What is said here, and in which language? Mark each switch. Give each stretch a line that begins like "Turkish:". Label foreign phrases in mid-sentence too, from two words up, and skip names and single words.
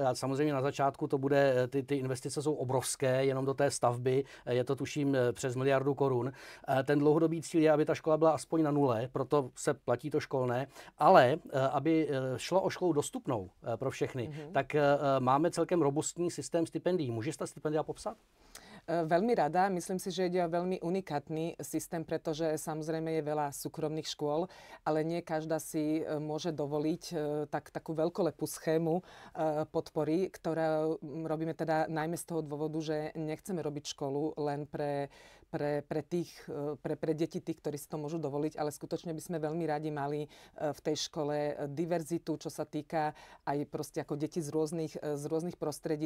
Czech: A samozřejmě na začátku to bude, ty investice jsou obrovské, jenom do té stavby, je to tuším přes 1 miliardu korun. Ten dlouhodobý cíl je, aby ta škola byla aspoň na nule, proto se platí to školné, ale aby šlo o školu dostupnou pro všechny, tak máme celkem robustní systém stipendií. Můžeš ta stipendia popsat?
Slovak: Veľmi rada. Myslím si, že ide o veľmi unikátny systém, pretože samozrejme je veľa súkromných škôl, ale nie každá si môže dovoliť takú veľkolepú schému podpory, ktorá robíme teda najmä z toho dôvodu, že nechceme robiť školu len pre deti tých, ktorí si to môžu dovoliť, ale skutočne by sme veľmi radi mali v tej škole diverzitu, čo sa týka aj proste ako deti z rôznych prostredí.